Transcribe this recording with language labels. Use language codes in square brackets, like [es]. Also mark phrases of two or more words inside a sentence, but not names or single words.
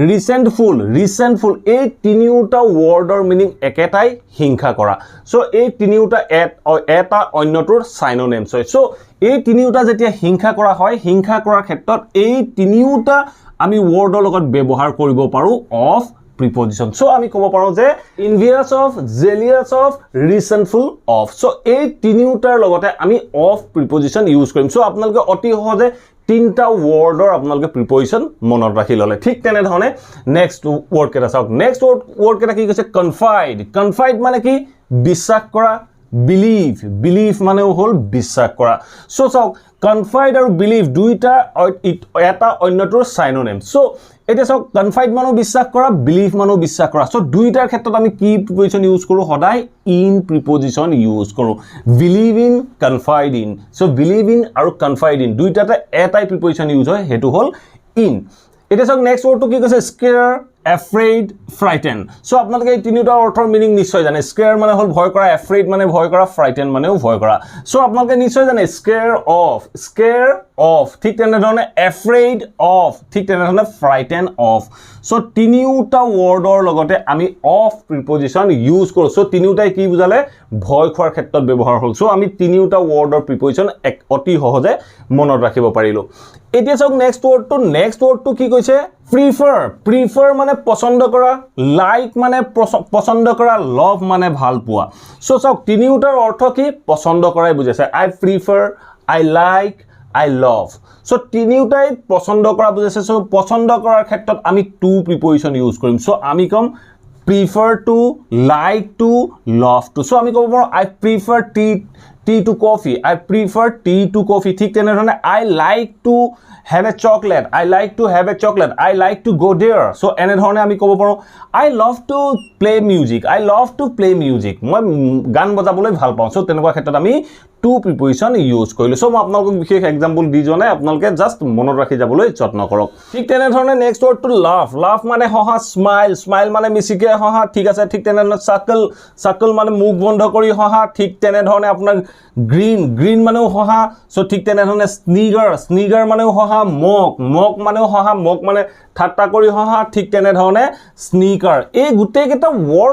[as] ৰিসেন্টফুল এই তিনিওটা ওয়াৰ্ডৰ মিনিং একেটাই হিংসা কৰা সো এই তিনিওটা এটা অন্যটোৰ সাইনোনিমছ হয় সো এই তিনিওটা যেতিয়া হিংসা কৰা হয় হিংসা কৰাৰ ক্ষেত্ৰত এই তিনিওটা আমি ওয়াৰ্ডৰ লগত ব্যৱহাৰ কৰিব পাৰো [en] of preposition so [as] আমি কব পাৰো যে [en] envious of jealous of resentful of so [as] এই তিনিওটাৰ লগতে আমি [en] of preposition use [as] কৰিম so আপোনালোকে অতি সহজে তিনটা ওয়াৰ্ডৰ আপোনালোকে প্ৰিপজিশন মনত ৰাখি ললে ঠিক তেনে ধৰণে [en] next word [as] কেটা চাওক [en] next word [as] কেটা কি কৈছে কনফাইড মানে কি বিশ্বাস কৰা বিলিভ মানে হল বিশ্বাস কৰা সো চাওক কনফাইড আৰু বিলিভ দুইটা এটা অন্যটোৰ সাইনোনিম সো এটা চাওক কনফাইড মানে বিশ্বাস কৰা বিলিভ মানে বিশ্বাস কৰা সো দুইটাৰ ক্ষেত্ৰত আমি কি প্ৰিপজিশন ইউজ কৰো সদায় [en] in preposition use [as] কৰো [en] believe in confide in so believe in [as] আৰু [en] confide in [as] দুইটাতে এটাই প্ৰিপজিশন ইউজ হয় হেতু হল ইন এটা চাওক [en] next wordটো [as] কি কৈছে [en] scare afraid frighten so [as] আপোনালোকে এই তিনিটা অৰ্থৰ মিনিং নিশ্চয় জানে স্কেয়াৰ মানে হল ভয় কৰা afraid মানে ভয় কৰা frighten মানেও ভয় কৰা so আপোনালোকে নিশ্চয় জানে scare of ঠিক তেনে ধৰণে [en] afraid of [as] ঠিক তেনে ধৰণে [en] frighten of so [as] তিনিটা ওয়াৰ্ডৰ লগতে আমি [en] of preposition use [as] কৰো so তিনিটাই কি বুজালে ভয় খোৱাৰ ক্ষেত্ৰত ব্যৱহাৰ হ'ল so আমি তিনিটা ওয়াৰ্ডৰ প্ৰিপজিশন অতি সহজে মনত ৰাখিব পাৰিলো এতিয়া চাওক [en] next wordটো [as] কি কৈছে prefer মানে পছন্দ কৰা লাইক মানে পছন্দ কৰা লভ মানে ভাল পোৱা সো চাওক তিনিটাৰ অৰ্থ কি পছন্দ কৰাই বুজাইছে [en] I prefer I like I love so [as] তিনিটাই পছন্দ কৰা বুজাইছে সো পছন্দ কৰাৰ ক্ষেত্ৰত আমি [en] to preposition use [as] কৰিম সো আমি কম [en] prefer to like to love to so [as] আমি ক'ব পাৰো [en] I prefer tea to coffee [as] I prefer tea to coffee ঠিক তেনে ধৰণে [en] I like to have a chocolate I like to have a chocolate I like to go there so [as] এনে ধৰণে আমি ক'ব পাৰো [en] I love to play [as] music মই গান বজাবলৈ ভাল পাওঁ so তেনেকুৱা ক্ষেত্ৰত আমি [en] to preposition use [as] কৰিলো so মই আপোনালোকক বিশেষ এক্সাম্পল দি জনাই আপোনালোকে জাস্ট মনত ৰাখি যাবলৈ যত্ন কৰক ঠিক তেনে ধৰণে [en] next wordটো [as] লাভ মানে হহা স্মাইল মানে মিছিকে হহা ঠিক আছে ঠিক তেনে ধৰণে সাৰ্কল মানে মুখ বন্ধ কৰি হহা ঠিক তেনে ধৰণে আপোনাৰ গ্ৰীন মানেও হহা so ঠিক তেনে ধৰণে স্নিগাৰ মানেও হহা মক মানেও হহা মক মানে ঠাট্টা কৰি হহা ঠিক তেনে ধৰণে স্নিকাৰ এই গুটেই কেইটা ওয়াৰ্ড